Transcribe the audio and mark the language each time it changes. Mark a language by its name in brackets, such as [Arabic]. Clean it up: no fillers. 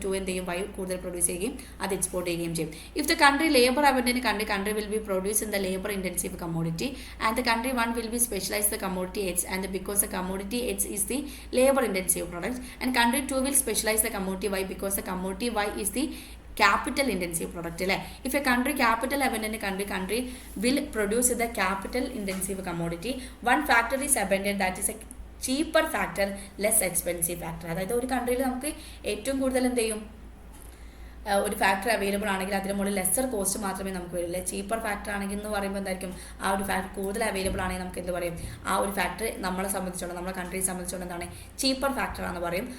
[Malayalam] To എന്ത് ചെയ്യും Y കൂടുതൽ പ്രൊഡ്യൂസ് ചെയ്യുകയും അത് എക്സ്പോർട്ട് ചെയ്യുകയും ചെയ്യും. [English] If the country labour abundant country will be produce in the labour intensive commodity and the country one will be specialise the commodity H and because the commodity H is the labour intensive product and country two will specialise the commodity Y because the commodity Y is the capital intensive product അല്ലേ. If a country capital abundant country will produce the capital intensive commodity, one factor is abundant, that is a cheaper factor, less expensive factor. [Malayalam] അതായത് ഒരു കൺട്രിയിൽ നമുക്ക് ഏറ്റവും കൂടുതൽ എന്ത് ചെയ്യും ഒരു factor available ആണെങ്കിൽ അതിന് മുകളിൽ ലെസ്സർ കോസ്റ്റ് മാത്രമേ നമുക്ക് വരില്ല. ചീപ്പർ ഫാക്ടർ ആണെങ്കിൽ എന്ന് പറയുമ്പോൾ എന്തായിരിക്കും ആ ഒരു ഫാക്ടർ കൂടുതൽ അവൈലബിൾ ആണെങ്കിൽ നമുക്ക് എന്ത് പറയും ആ ഒരു ഫാക്ടർ നമ്മളെ സംബന്ധിച്ചോളം നമ്മളെ കൺട്രിയെ സംബന്ധിച്ചോളം എന്താണ് ചീപ്പർ ഫാക്ടർ ആണെന്ന് പറയും.